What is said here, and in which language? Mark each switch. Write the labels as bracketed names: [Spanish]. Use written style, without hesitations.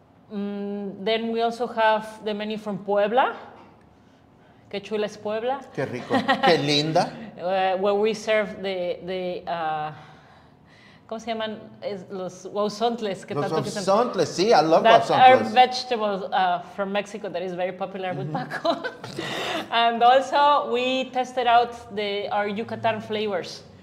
[English] Then we also have the menu from Puebla. [Spanish] Qué chula es Puebla. Qué rico, qué linda. [English] Where we serve the [Spanish] ¿cómo se llaman? Los huazontles. Los huazontles, sí, [English] I love that [Spanish] huazontles. [English] are vegetables from Mexico that is very popular with Paco. And also we tested out our Yucatan flavors.